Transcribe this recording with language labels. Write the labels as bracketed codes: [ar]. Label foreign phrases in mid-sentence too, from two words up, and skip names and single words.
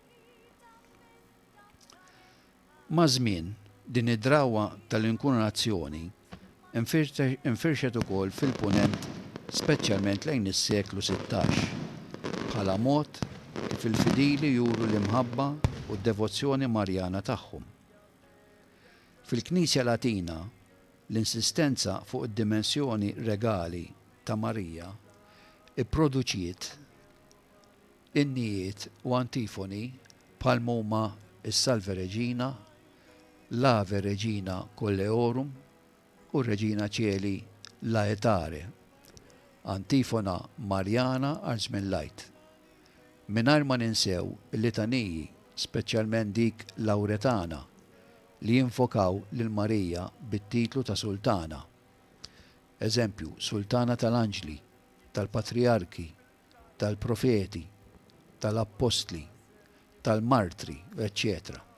[mt] Ma' żmien din id-drawwa tal-inkuronazzjoni infirxet ukoll fil-Punent speċjalment lejn is-seklu 16 bħala mod kif il-fidili juru l-imħabba u d-devozzjoni Marjana tagħhom. Fil-Knisja Latina, l-insistenza fuq id-dimensjoni regali ta' Marija ipproduċiet innijiet u antifoni bħal huma is-Salve Regina, l'Ave Regina Colleorum u Regina Cieli Laetare, antifona Marjana Arzmillajt. Mingħajr ma ninsew il-litaniji, speċjalment dik Lauretana, li jinfokaw lil Marija bit-titlu ta' Sultana. Eżempju, Sultana tal-Anġli, tal-Patriarki, tal-Profeti, tal-Apostli, tal-Martri, etc.